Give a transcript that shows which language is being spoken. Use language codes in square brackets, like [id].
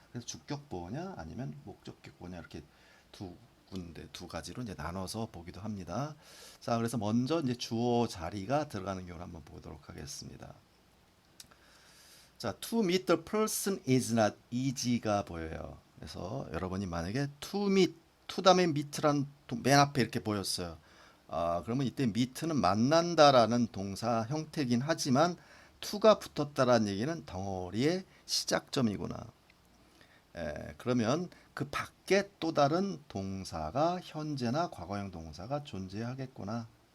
[ko] 그래서 주격 보어냐 아니면 목적격 보어냐 이렇게 두 가지로 이제 나눠서 보기도 합니다. 자, 그래서 먼저 이제 주어 자리가 들어가는 경우를 한번 보도록 하겠습니다. [en] 자, to meet the person is not easy가 [ko] 보여요. 그래서 여러분이 만약에 to meet, to 다음에 meet란 맨 앞에 이렇게 보였어요. 그러면 이때 meet는 만난다라는 동사 형태이긴 하지만 to가 붙었다라는 얘기는 덩어리의 시작점이구나. 그러면 그 밖에 또 다른 동사가 현재나 과거형 동사가 존재하겠구나.